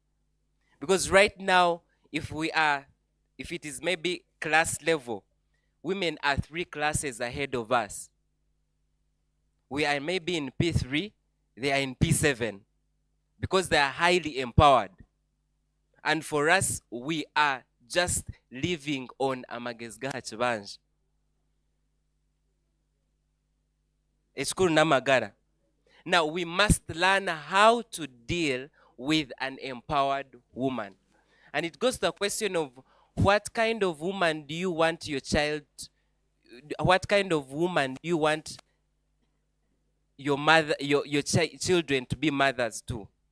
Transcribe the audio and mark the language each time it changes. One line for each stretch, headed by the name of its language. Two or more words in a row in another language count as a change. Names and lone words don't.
English: Because right now, if it is maybe class level, women are 3 classes ahead of us. We are maybe in P3, they are in P7 because they are highly empowered. And for us, we are just living on
Kinyarwanda: amagezi gacu banje.
Nyankole: Ekikuru n'amagara.
English: Now we must learn how to deal with an empowered woman. And it goes to the question of what kind of woman do you want your child, what kind of woman do you want your mother, your children to be mothers to?